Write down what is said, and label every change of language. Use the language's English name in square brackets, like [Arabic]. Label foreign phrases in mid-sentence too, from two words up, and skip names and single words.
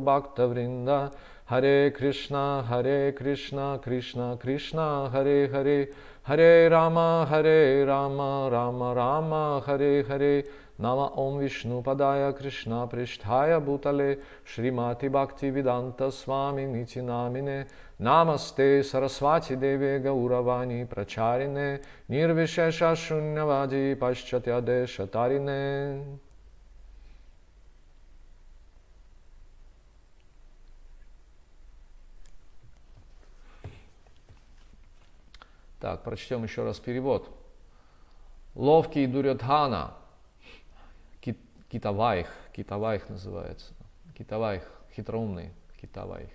[Sanskrit] भक्त वृन्द हरे कृष्ण कृष्ण कृष्ण हरे हरे हरे राम राम राम हरे हरे नम ॐ विष्णु पादाय कृष्ण प्रेष्ठाय भूतले श्रीमती भक्ति वेदान्त स्वामी निति नामिने नमस्ते सरस्वती देवी गौरवाणी प्रचारिणे निर्विशेष शून्यवादि पाश्चात्य देशतारिणे. [Russian] Так, прочтем еще раз перевод. Ловкий Дурьодхана, Китавайх называется, Китавайх, хитроумный Китавайх.